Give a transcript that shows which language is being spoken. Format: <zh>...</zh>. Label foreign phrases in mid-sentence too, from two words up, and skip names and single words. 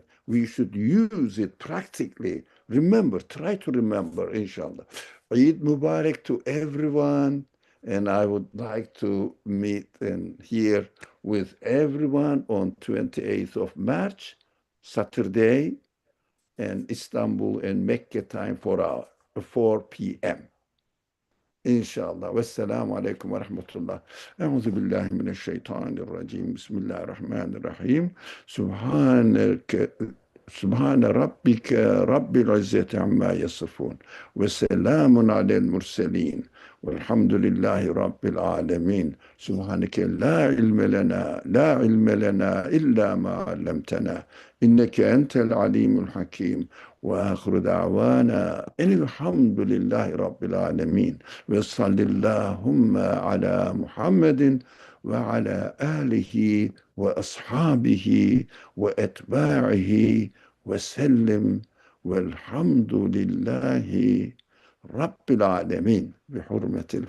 <en>We should use it practically. Remember, try to remember, inshallah. Eid Mubarak to everyone. And I would like to meet and hear with everyone on 28th of March, Saturday, and Istanbul and Mecca time for 4 p.m.</en> <ar>İnşallah. والسلام عليكم ورحمة الله. أعوذ بالله من الشيطان الرجيم. بسم الله الرحمن الرحيم. سبحان ربك رب العزة عما يصفون. وسلام على المرسلين. والحمد لله رب العالمين. سبحانك لا علم لنا إلا ما علمتنا. إنك أنت العليم الحكيم. وآخر دعوانا إن الحمد لله رب العالمين وصل اللهم على محمد وعلى آله وأصحابه وأتباعه وسلم والحمد لله رب العالمين بحرمة</ar>